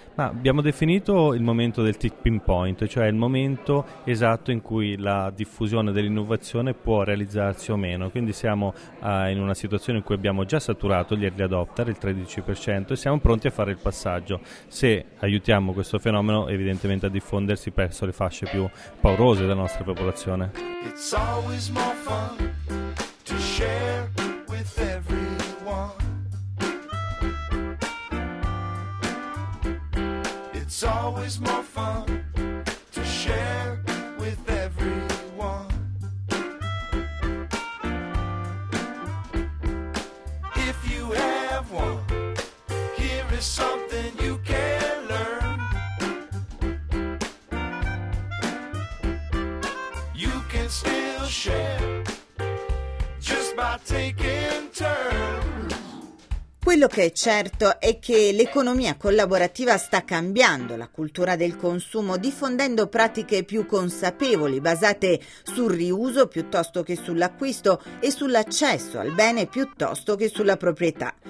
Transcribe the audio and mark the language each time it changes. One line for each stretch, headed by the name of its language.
Italian: Ma abbiamo definito il momento del tipping point, cioè il momento esatto in cui la diffusione dell'innovazione può realizzarsi o meno, quindi siamo in una situazione in cui abbiamo già saturato gli early adopter, il 13%, e siamo pronti a fare il passaggio. Se aiutiamo questo fenomeno evidentemente a diffondersi verso le fasce più paurose della nostra popolazione.
English: It's always more fun to share. It's always more fun to share with everyone. If you have one, here is something you can learn. You can still share just by taking turns.
Italian: Quello che è certo è che l'economia collaborativa sta cambiando la cultura del consumo, diffondendo pratiche più consapevoli, basate sul riuso piuttosto che sull'acquisto e sull'accesso al bene piuttosto che sulla proprietà.